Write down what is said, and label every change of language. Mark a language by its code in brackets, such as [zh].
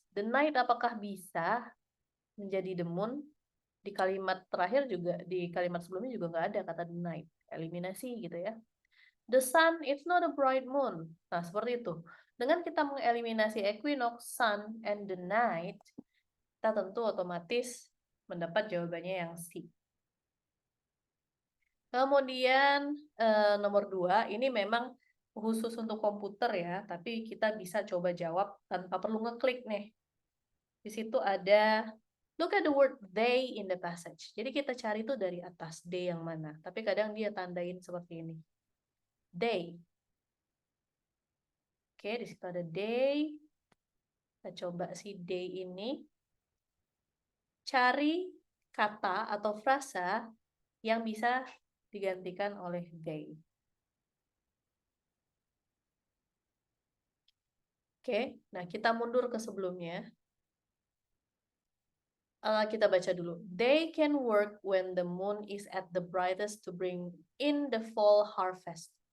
[id] The night apakah bisa menjadi the moon? Di kalimat terakhir juga, di kalimat sebelumnya juga nggak ada kata the night. Eliminasi gitu ya. [en] The sun, it's not a bright moon. [id] Nah, seperti itu. Dengan kita mengeliminasi equinox, sun, and the night, kita tentu otomatis mendapat jawabannya yang C. Kemudian nomor 2, ini memang khusus untuk komputer ya, tapi kita bisa coba jawab tanpa perlu ngeklik nih. Di situ ada, [en] look at the word they in the passage. [id] Jadi kita cari itu dari atas, they yang mana. Tapi kadang dia tandain seperti ini. They. Oke, di situ ada they. Kita coba si they ini. Cari kata atau frasa yang bisa digantikan oleh they. Oke, nah kita mundur ke sebelumnya. Kita baca dulu. [en] They can work when the moon is at the brightest to bring in the fall harvest.